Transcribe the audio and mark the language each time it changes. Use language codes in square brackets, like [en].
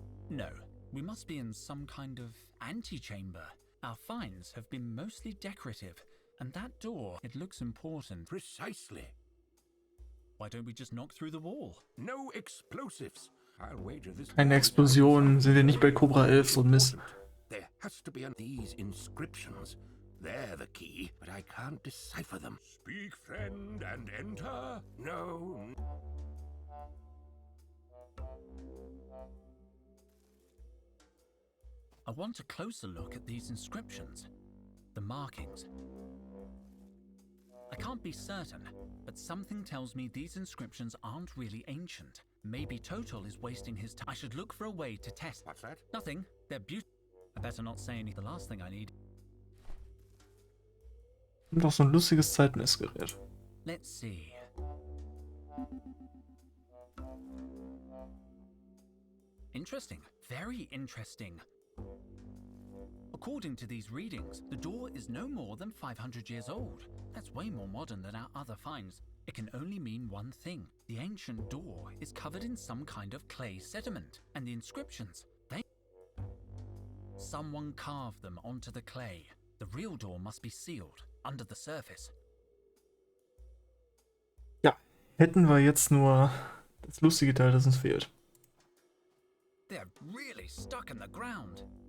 [en] No. We must be in some kind of antechamber. Our finds have been mostly decorative. And that door, it looks important. Precisely. Why don't we just knock through the wall? No explosives. I'll wager this... [de] Eine Explosion, sind wir nicht bei Cobra 11 so Mist. [en] There has to be these inscriptions. They're the key, but I can't decipher them. Speak, friend, and enter. No. I want a closer look at these inscriptions. The markings. I can't be certain, but something tells me these inscriptions aren't really ancient. Maybe Total is wasting his time. I should look for a way to test. What's that? Nothing. They're beautiful. I better not say anything. The last thing I need. [de] Und auch so ein lustiges Zeitmessgerät. [en] Let's see. Interesting. Very interesting. According to these readings, the door is no more than 500 years old. That's way more modern than our other finds. It can only mean one thing. The ancient door is covered in some kind of clay sediment, and the inscriptions, someone carved them onto the clay. The real door must be sealed, under the surface. [de] Ja, hätten wir jetzt nur das lustige Teil, das uns fehlt. [en] They're really stuck in the ground.